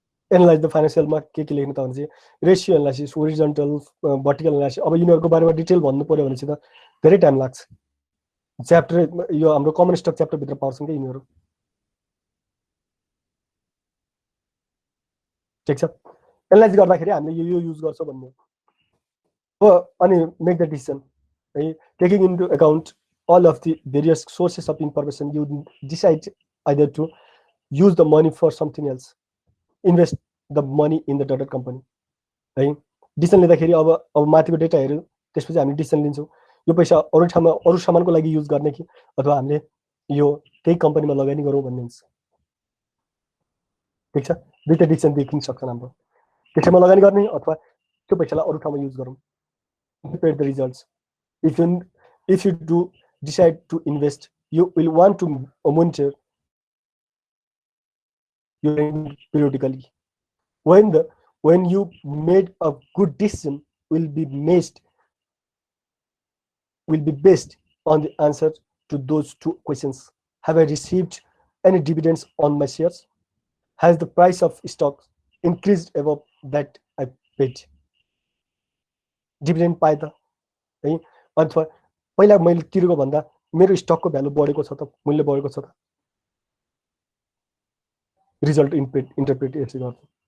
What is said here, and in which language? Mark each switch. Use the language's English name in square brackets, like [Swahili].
[English] analyse the फाइनेन्सियलमा [Nepali] के लेख्नु त भने चाहिँ ratio analysis, horizontal, vertical analysis. अब यिनीहरूको बारेमा डिटेल भन्नु पर्यो भने चाहिँ त धेरै टाइम लाग्छ। च्याप्टर यो हाम्रो कमन स्टक च्याप्टरभित्र पाउँछौँ क्या यिनीहरू, ठिक छ। एनालाइज गर्दाखेरि हामीले यो युज गर्छौँ भन्ने हो। [English] अनि make the decision है, taking into account all of the various sources of information, you decide either to use the money for something else, invest the money in the dotted company है। [Nepali] Decision लिँदाखेरि अब माथिको data हेऱ्यो, त्यसपछि हामी decision लिन्छौँ यो पैसा अरू ठाउँमा अरू सामानको लागि युज गर्ने कि अथवा हामीले यो त्यही कम्पनीमा लगानी गरौँ भन्ने हुन्छ, ठिक छ। दुईटा डिसिसन देखिन सक्छन् हाम्रो, त्यसैमा लगानी गर्ने अथवा त्यो पैसालाई अरू ठाउँमा युज गरौँ। [English] Compare the results. If you do decide to invest, you will want to monitor your periodically. When you made a good decision will be based on the answer to those two questions. Have I received any dividends on my shares? Has the price of stock increased above that I paid? [Nepali] Dividend पाए त है, अथवा पहिला मैले तिरेको भन्दा मेरो स्टकको भ्यालु बढेको छ त, मूल्य बढेको छ त। रिजल्ट इन्टरप्रेट यसरी गर्छु।